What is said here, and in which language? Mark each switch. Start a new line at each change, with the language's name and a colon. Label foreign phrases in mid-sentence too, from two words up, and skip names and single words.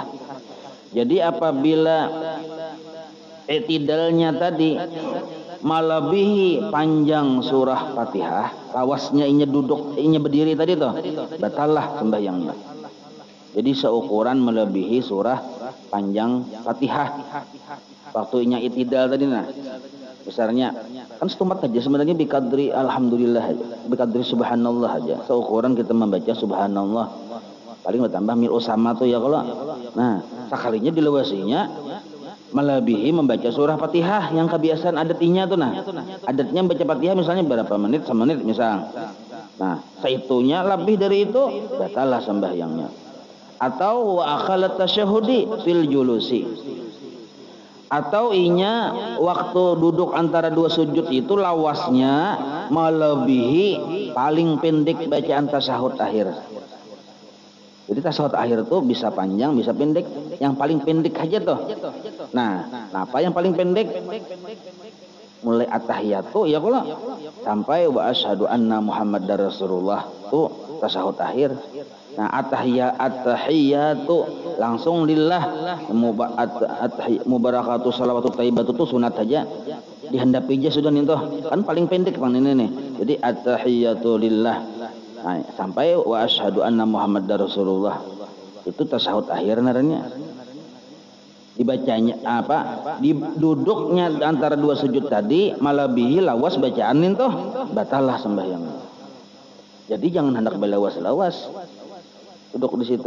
Banjar: Jadi apabila i'tidalnya tadi melebihi panjang surah Fatihah, lawasnya inya berdiri tadi toh, batallah sembahyangnya. Jadi seukuran melebihi surah panjang Fatihah. Waktu inya i'tidal tadi nah, besarnya kan setumat aja sebenarnya
Arabic: بقدر الحمد لله, بقدر سبحان الله
Banjar: aja. Seukuran kita membaca subhanallah, paling bertambah mil usama tuh ya kalau. Nah, sekalinya dilewasinya melebihi membaca surah Fatihah yang kebiasaan adatnya tuh nah. Adatnya baca Fatihah misalnya berapa menit, semenit misal. Nah, seitunya lebih dari itu batallah sembahyangnya.
Arabic: Atau وأقل التشهد في الجلوس.
Banjar: Atau inya waktu duduk antara dua sujud itu lawasnya melebihi paling pendek bacaan tasyahud akhir. Jadi tasyahud akhir tuh bisa panjang, bisa pendek. Yang paling pendek aja tuh. Nah, apa yang paling pendek? mulai at-tahiyatu ya kalau sampai
Arabic: وأشهد أن محمدا رسول الله
Banjar: tuh tasahud akhir. Nah at-tahiyatu langsung
Arabic: لله المباركات الصلوات الطيبات
Banjar: tuh sunat aja, dihendapi aja sudah nih kan paling pendek bang ini nih. Jadi
Arabic: التحيات لله,
Banjar: nah, sampai
Arabic: وأشهد أن محمدا رسول الله
Banjar: itu tasahud akhir naranya. Dibacanya apa? Duduknya antara dua sujud tadi malabihi lawas bacaan itu batallah sembahyang. Jadi jangan hendak belawas-lawas. Duduk di situ.